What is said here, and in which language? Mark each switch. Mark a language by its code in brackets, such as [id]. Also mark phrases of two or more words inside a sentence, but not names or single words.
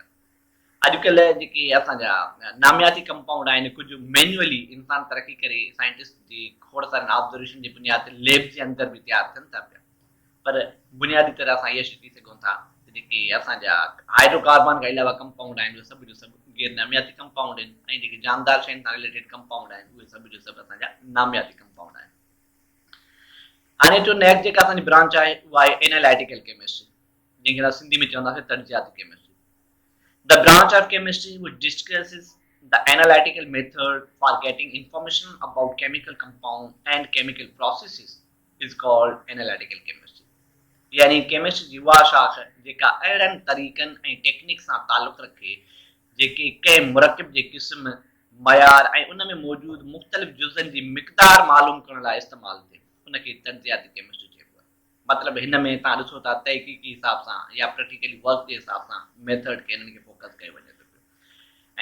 [sd] अॼुकल्ह जेके असांजा नामियाती कंपाउंड आहिनि कुझु मैन्युअली इंसान तरक़ी करे साइंटिस्ट जी खोड़ सारनि ऑब्जर्वेशन जी बुनियाद ते लैब जे अंदरि बि तयारु थियनि था पिया, पर बुनियादी तरह असां इहा थी सघूं था त जेके असांजा हाइड्रोकार्बन खां अलावा कंपाउंड आहिनि उहे सभु जो सभु गैर नामियाती कंपाउंड आहिनि, ऐं जेके जानदार शयुनि सां रिलेटेड कंपाउंड आहिनि उहे सभु जो सभु असांजा नामियाती कंपाउंड आहिनि। हाणे जो नेक्स्ट जेका असांजी ब्रांच आहे उहा आहे [en] analytical chemistry, [sd] जंहिंखे असां सिंधी में चवंदासीं तर्जियाती केमिस्ट्री। [en] The branch of chemistry which discusses the analytical method for getting information about chemical compound and chemical processes is called analytical chemistry. [sd] यानी केमिस्ट्री जी उहा शाख जेका अहिड़नि तरीक़नि ऐं टेक्निक सां तालुक़ रखे जेके कंहिं मुरकब जे क़िस्म मयार ऐं उन में मौजूदु मुख़्तलिफ़ जुज़नि जी मिक़दार मालूम करण लाइ इस्तेमालु थिए, उनखे तर्जियाती केमिस्ट्री चइबो आहे। मतिलबु हिन में तव्हां ॾिसो था तहक़ीक़ी हिसाब सां या [en] practically work [sd] जे हिसाब सां मेथड खे हिननि खे फोकस कयो वञे थो पियो।